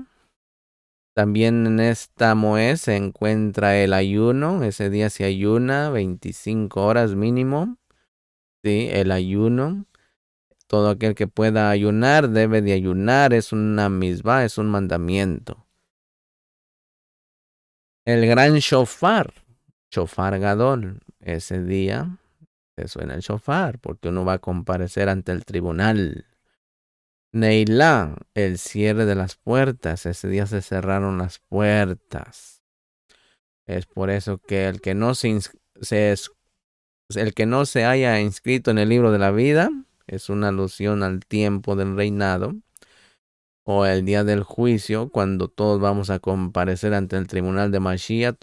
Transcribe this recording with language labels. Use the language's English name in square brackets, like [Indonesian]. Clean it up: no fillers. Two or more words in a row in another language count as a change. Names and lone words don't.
[Spanish] También en esta Moed se encuentra el ayuno. Ese día se ayuna 25 horas mínimo. Sí, el ayuno. Todo aquel que pueda ayunar debe de ayunar. Es una misbah, es un mandamiento. El gran shofar, [Hebrew] שופר גדול, [Spanish] ese día se suena el shofar porque uno va a comparecer ante el tribunal. Neilá, el cierre de las puertas, ese día se cerraron las puertas. Es por eso que el que no el que no se haya inscrito en el libro de la vida es una alusión al tiempo del reinado o el día del juicio, cuando todos vamos a comparecer ante el tribunal de Mashiach.